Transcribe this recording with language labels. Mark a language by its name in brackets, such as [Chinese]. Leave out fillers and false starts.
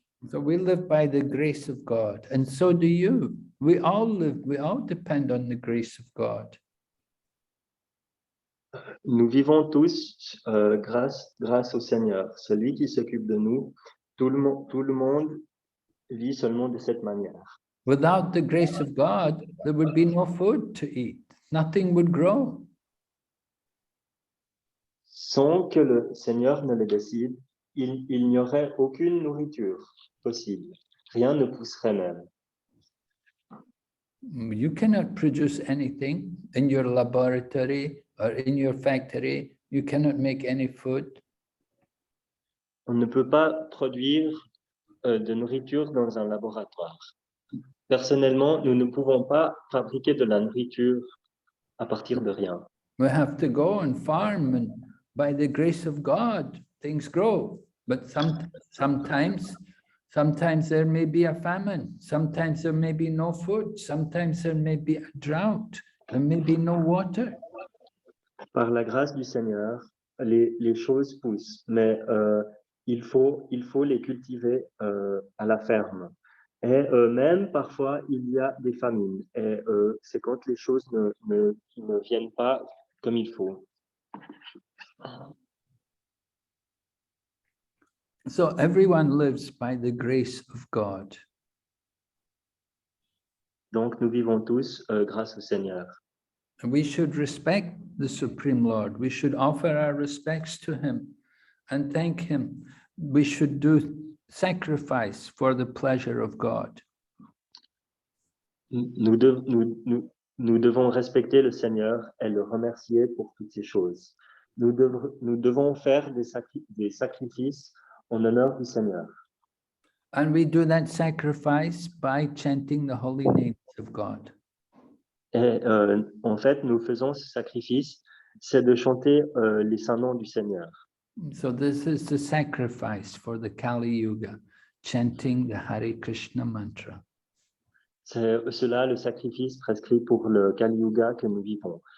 [English] So we live by the grace of God, and so do you. We all depend on the grace of God. [French] Nous vivons tous grâce au Seigneur, celui qui s'occupe de nous. Tout le monde vit seulement de cette manière. [English] Without the grace of God, there would be no food to eat. Nothing would grow. [French] Sans que le Seigneur ne le décide, il n'y aurait aucune nourriture possible. Rien ne pousserait même. [English] You cannot produce anything in your laboratory or in your factory. You cannot make any food. [French] On ne peut pas produire de nourriture dans un laboratoire. Personnellement, nous ne pouvons pas fabriquer de la nourriture à partir de rien. [English] We have to go and farm, and by the grace of God, things grow. But sometimes there may be a famine. Sometimes there may be no food. Sometimes there may be a drought. There may be no water. [French] Par la grâce du Seigneur, les choses poussent, mais il faut les cultiver à la ferme. Et même parfois, il y a des famines. Et c'est quand les choses ne viennent pas comme il faut. [English] So everyone lives by the grace of God. [French] Donc, nous vivons tous grâce au Seigneur. [English] We should respect the Supreme Lord. We should offer our respects to him and thank him. We should do sacrifice for the pleasure of God. [French] Nous devons respecter le Seigneur et le remercier pour toutes ces choses. Nous devons faire des sacrifices en honneur du Seigneur. [English] And we do that sacrifice by chanting the holy names of God. [French] Et en fait, nous faisons ce sacrifice, c'est de chanter les saints noms du Seigneur. [English] So this is the sacrifice for the Kali Yuga, chanting the Hare Krishna mantra. [French] C'est cela le sacrifice prescrit pour le Kali Yuga que nous vivons.